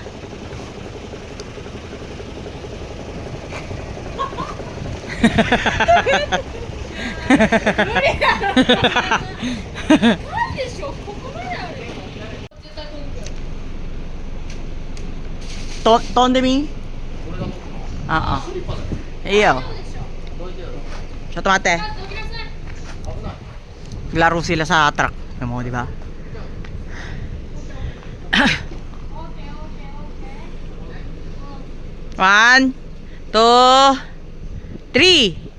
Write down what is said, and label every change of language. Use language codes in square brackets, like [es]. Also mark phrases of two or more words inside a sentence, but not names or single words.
[ja] 無理だろ。なんでしょう、ここまであるよ。絶対飛んでる。飛んでみ。ああ。いいよ。ちょっと待って。 [tl] Laro sila sa truck. Alam mo, di ba? [en] One, two, three.